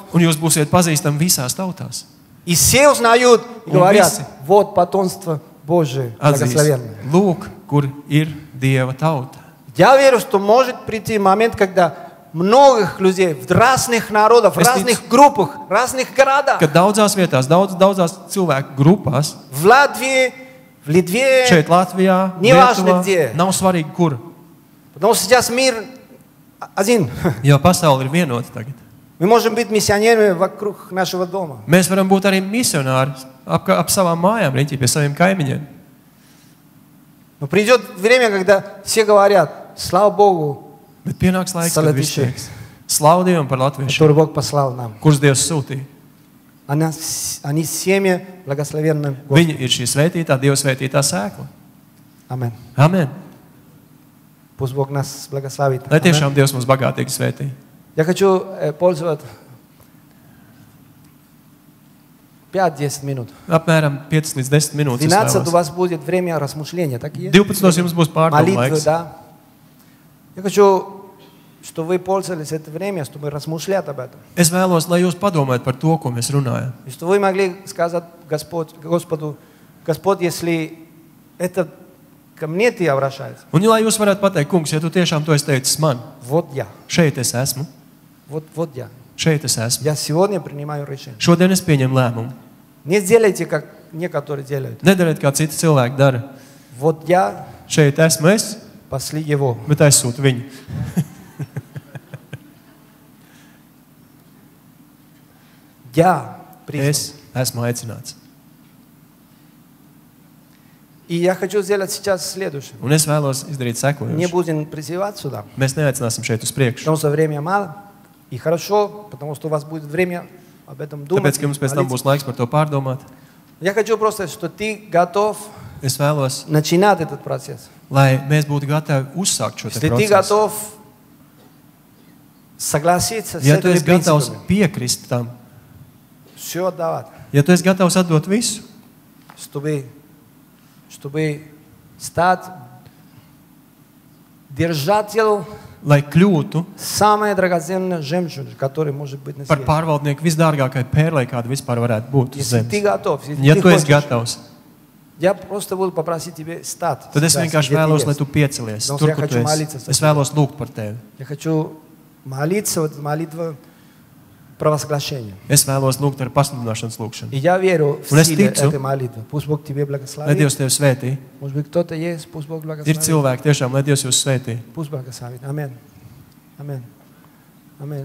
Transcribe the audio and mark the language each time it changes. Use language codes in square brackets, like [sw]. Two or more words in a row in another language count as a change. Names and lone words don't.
[lv] Un jūs būsiet pazīstami visās tautās. [ru] И все узнают и [lv] Un [ru] говорят, [lv] visi [ru] вот потомство Божие, [lv] Atzīs, [ru] благословенное. [lv] lūk, kur ir Dieva tauta. [ru] Я верю, что может прийти момент, когда многих людей в разных народах, в [lv] Es [ru] разных группах, в разных городах, [lv] Kad daudzās vietās, daudzās cilvēku grupās, [ru] в Латвии, в Литве, [lv] šeit Latvijā, [ru] Неважно [lv] Lietuvā, [ru] где. [lv] nav svarīgi, kur. [ru] потому что сейчас мир один. [lv] Jo pasaule ir vienota tagad. [ru] Мы можем быть миссионерами вокруг нашего дома. [lv] Mēs varam būt arī misionāri ap savām mājām, riņķī pie saviem kaimiņiem. [ru] Но придет время, когда все говорят, слава Богу, [lv] Bet pienāks laiks, kad viss Latvieši. teiks, slavu Dievam par latviešiem, [ru] который Бог послал нам. [lv] kurus Dievs sūtīja. [ru] Они семя благословенное. [lv] Viņi ir šī svētītā, Dieva svētītā sēkla. Amen. Amen. [ru] Пусть Бог нас благословит. [lv] Lai Amen. tiešām Dievs mums bagātīgi svētī. [ru] Я хочу пользоваться 5-10 минут. [lv] Apmēram 5 līdz 10 minūtes. [ru] 12 у вас будет время размышления. Так и есть? [lv] 12 jums būs pārdomu [ru] Молитвы, [lv] laiks. [ru] да. Я хочу, чтобы вы пользовались это время, чтобы размышлять об этом. [lv] Es vēlos, lai jūs padomājat par to, ko mēs runājam. [ru] И что вы могли сказать Господу, Господь, если это ко мне ты обращаешься, [lv] Un, lai jūs varētu pateikt, kungs, ja tu tiešām to esi teicis man, [ru] вот я, [lv] šeit es esmu, [ru] вот я. [lv] šeit es esmu. [ru] Я сегодня принимаю решение. [lv] Šodien es pieņemu lēmumu. [ru] Не делайте, как некоторые делают. [lv] Nedariet, kā citi cilvēki dara. [ru] Вот я, [lv] Šeit esmu es, [ru] пошли его. [lv] bet aizsūtu viņu. [ru] Я призван. [lv] Es esmu aicināts. [ru] И я хочу сделать сейчас следующее. [lv] Un es vēlos izdarīt [ru] Не [lv] sekojuši. [ru] будем призывать сюда, [lv] Mēs neaicināsim šeit uz priekšu. [ru] потому что времени мало. И хорошо, потому что у вас будет время об этом думать. [lv] Tāpēc, ka mums pēc tam [ru] молиться. [lv] būs laiks par to pārdomāt, [ru] Я хочу просто, что ты готов [lv] es vēlos, [ru] начинать этот процесс. [lv] lai mēs būtu gatavi uzsākt šo te [ru] Если ты [lv] procesu. [ru] готов согласиться с [lv] Ja tu [ru] этими [lv] esi gatavs [ru] принципами, [lv] piekrist tam, [ru] все отдавать, [lv] ja tu esi gatavs atdot visu, [ru] чтобы стать держателем [lv] lai kļūtu [ru] самой драгоценной жемчужины, которая может быть на [lv] par [ru] свете. [lv] pārvaldnieku visdārgākai pērlei, kāda vispār varētu būt uz [ru] Если ты [lv] zemes. [ru] готов, если [lv] Ja [ru] ты [lv] tu esi [ru] хочешь, [lv] gatavs, [ru] я просто буду попросить тебя стать. [lv] tad es [ru] сейчас, [lv] vienkārši [ru] где ты [lv] vēlos, [ru] есть. [lv] lai tu piecelies [ru] Потому [lv] tur, [ru] что я [lv] kur tu [ru] хочу молиться [lv] esi. [ru] за [lv] Es [ru] тебя. [lv] vēlos lūgt par tevi. [ru] Я хочу молиться, вот молитва провозглашения. [lv] Es vēlos lūgt ar pasludināšanas lūgšanu. [ru] И я верю в [lv] Un es [ru] силу [lv] ticu, [ru] этой молитвы. Пусть Бог тебе [lv] Lai [ru] благословит. [lv] Dievs tevi svētī. [ru] Может быть, кто-то есть, пусть Бог [lv] Ir [ru] благословит. [lv] cilvēki tiešām, lai Dievs jūs svētī. [ru] Пусть благословит. Аминь. Аминь. Аминь.